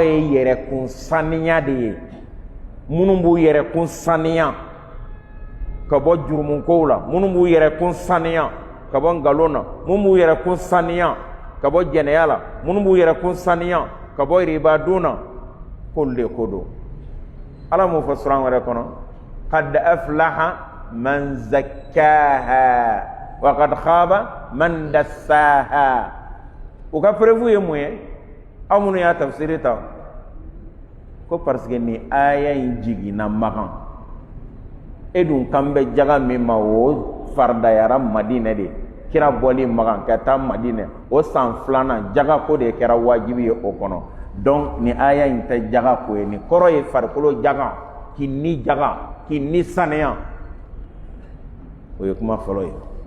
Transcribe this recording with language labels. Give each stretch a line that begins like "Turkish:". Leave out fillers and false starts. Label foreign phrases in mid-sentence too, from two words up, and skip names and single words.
Bambara: ye yɛrɛkun saniya de ye minnu b'u yɛrɛkun saniya ka bɔ jurumukow la minnu b'u yɛrɛkun saniya ka bɔ nkalon na minnu b'u yɛrɛkun saniya ka bɔ jɛnɛya la minnu b'u yɛrɛkun saniya ka bɔ ribadun na k'olu de ko don ala m'o fɔ suran wɛrɛ kɔnɔ
Arabic: قد أفلح من زكاها وقد خاب من
Bambara: dassaha o ka preuve ye mun ye aw minnu y'a tafsiri ta ko
French: parce que
Bambara: ni aya in jiginna Makan e dun kan bɛ jaga min ma o faridayara Madinɛ de kira bɔli Makan ka taa Madinɛ o san filanan jaga ko de kɛra wajibi ye o kɔnɔ donc ni aya in tɛ jaga ko ye ni kɔrɔ ye farikolo jaga k'i ni jaga k'i ni saniya o ye kuma fɔlɔ ye.